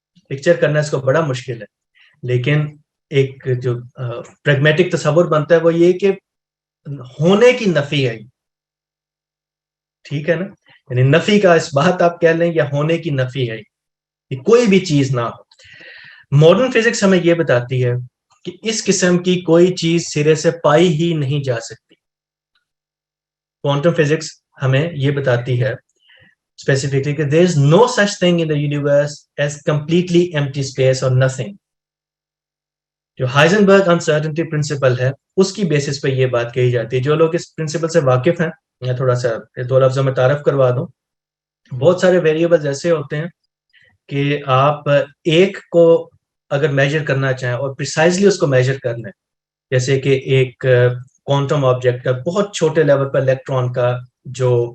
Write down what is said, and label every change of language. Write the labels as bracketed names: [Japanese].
[Urdu] Picture کرنا اس کو بڑا مشکل ہے, لیکن ایک جو پریگمیٹک تصور بنتا ہے وہ یہ کہ ہونے کی نفی ہے. ٹھیک ہے نا, یعنی نفی کا اس بات آپ کہہ لیں, یا ہونے کی نفی ہے, کہ کوئی بھی چیز نہ ہو. ماڈرن فزکس ہمیں یہ بتاتی ہے کہ اس قسم کی کوئی چیز سرے سے پائی ہی نہیں جا سکتی. کوانٹم فزکس ہمیں یہ بتاتی ہے اسپیسیفکلی کہ [English] there is no such thing in the universe as completely empty space or nothing. [Urdu] جو ہائزنبرگ انسرٹنٹی پرنسپل ہے, اس کی بیسس پہ یہ بات کہی جاتی ہے. جو لوگ اس پرنسپل سے واقف ہیں, میں تھوڑا سا 2 لفظوں میں تعارف کروا دوں. بہت سارے ویریبلز ایسے ہوتے ہیں کہ آپ ایک کو اگر میجر کرنا چاہیں اور پریسائزلی اس کو میجر کر لیں, جیسے کہ ایک کوانٹم آبجیکٹ کا بہت چھوٹے لیول پر الیکٹران کا جو